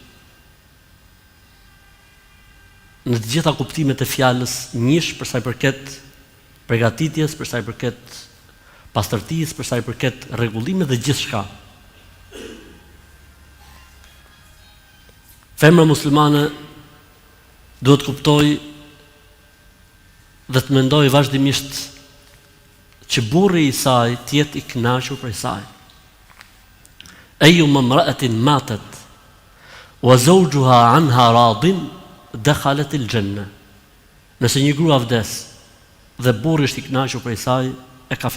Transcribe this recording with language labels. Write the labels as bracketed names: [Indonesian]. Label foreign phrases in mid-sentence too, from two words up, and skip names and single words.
[Albanian] Në të gjitha kuptimet e fjalës njësh, për sa I përket përgatitjes, për sa I përket pastërtisë, për sa I përket rregullimit dhe gjithçka. Femra muslimane duhet të kuptoj dhe të mendoj vazhdimisht që burri I saj të jetë I kënaqur prej saj. [Arabic] أيما امرأة ماتت وزوجها عنها راض دخلت الجنة. [Albanian] Nëse një grua vdes dhe burri është I kënaqur prej saj, e ka